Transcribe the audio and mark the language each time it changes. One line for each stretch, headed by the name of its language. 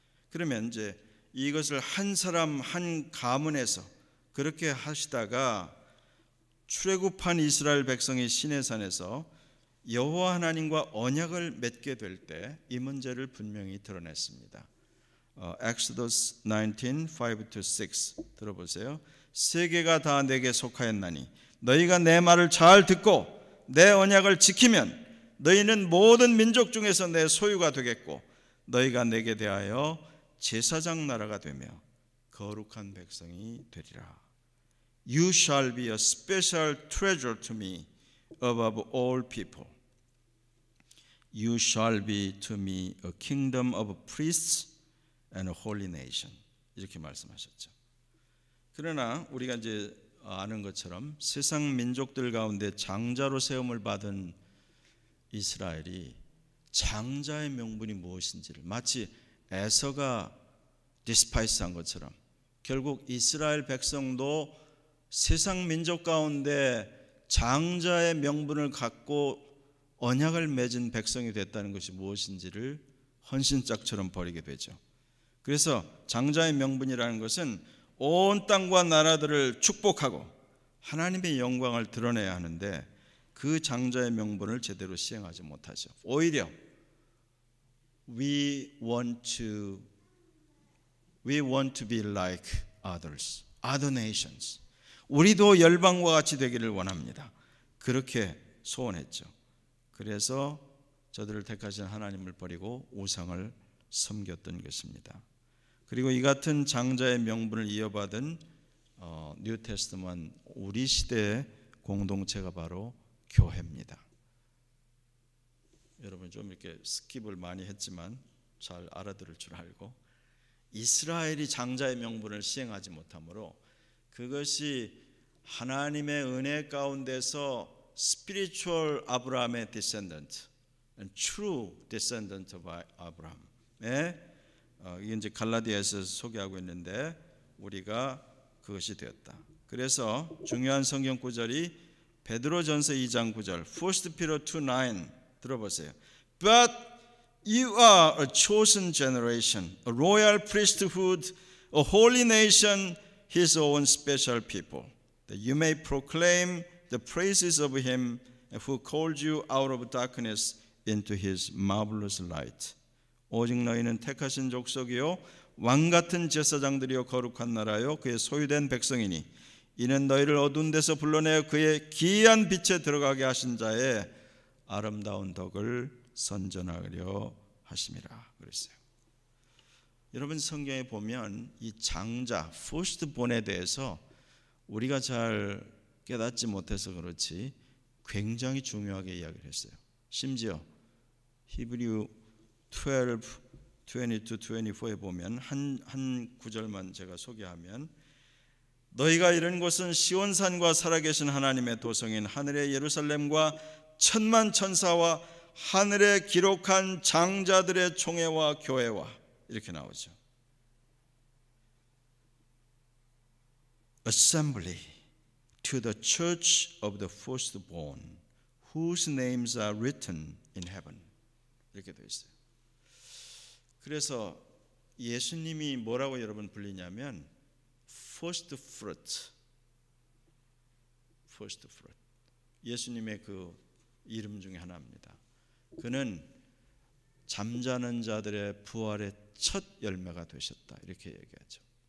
Korean: 그러면 이제 이것을 한 사람 한 가문에서 그렇게 하시다가 출애굽한 이스라엘 백성이 시내산에서 여호와 하나님과 언약을 맺게 될 때 이 문제를 분명히 드러냈습니다.
English: Exodus 19, 5 to 6
Korean: 들어보세요. 세계가 다 내게 속하였나니 너희가 내 말을 잘 듣고 내 언약을 지키면 너희는 모든 민족 중에서 내 소유가 되겠고, 너희가 내게 대하여 제사장 나라가 되며 거룩한 백성이 되리라.
English: You shall be a special treasure to me above all people. You shall be to me a kingdom of priests and a holy nation.
Korean: 이렇게 말씀하셨죠. 그러나 우리가 이제 아는 것처럼 세상 민족들 가운데 장자로 세움을 받은 이스라엘이 장자의 명분이 무엇인지를 마치 에서가 디스파이스한 것처럼, 결국 이스라엘 백성도 세상 민족 가운데 장자의 명분을 갖고 언약을 맺은 백성이 됐다는 것이 무엇인지를 헌신짝처럼 버리게 되죠. 그래서 장자의 명분이라는 것은 온 땅과 나라들을 축복하고 하나님의 영광을 드러내야 하는데, 그 장자의 명분을 제대로 시행하지 못하죠. 오히려
English: we want to be like others, other nations.
Korean: 우리도 열방과 같이 되기를 원합니다. 그렇게 소원했죠. 그래서 저들을 택하신 하나님을 버리고 우상을 섬겼던 것입니다. 그리고 이 같은 장자의 명분을 이어받은 뉴 테스트먼 우리 시대의 공동체가 바로 교회입니다. 여러분 좀 이렇게 스킵을 많이 했지만 잘 알아들을 줄 알고, 이스라엘이 장자의 명분을 시행하지 못하므로 그것이 하나님의 은혜 가운데서 spiritual 아브라함의
English: descendant and true descendant of
Korean: 아브라함의 이게 이제 갈라디아에서 소개하고 있는데, 우리가 그것이 되었다. 그래서 중요한 성경 구절이 베드로전서 2장 9절, 1 Peter 2:9 들어보세요.
English: But you are a chosen generation, a royal priesthood, a holy nation, His own special people, that you may proclaim the praises of Him who called you out of darkness into His marvelous light.
Korean: 오직 너희는 택하신 족속이요 왕같은 제사장들이요 거룩한 나라요 그의 소유된 백성이니 이는 너희를 어두운 데서 불러내어 그의 기이한 빛에 들어가게 하신 자의 아름다운 덕을 선전하려 하심이라 그랬어요. 여러분 성경에 보면 이 장자, firstborn에 대해서 우리가 잘 깨닫지 못해서 그렇지 굉장히 중요하게 이야기를 했어요. 심지어 히브리 12, 22, 24에 보면 한 구절만 제가 소개하면 너희가 이른 곳은 시온산과 살아계신 하나님의 도성인 하늘의 예루살렘과 천만 천사와 하늘에 기록한 장자들의 총회와 교회와 이렇게 나오죠.
English: Assembly to the church of the firstborn whose names are written in heaven
Korean: 이렇게 되어 있어요. 그래서 예수님이 뭐라고 여러분 불리냐면 first fruit 예수님의 그 이름 중에 하나입니다. 그는 잠자는 자들의 부활의 첫 열매가 되셨다 이렇게 얘기하죠.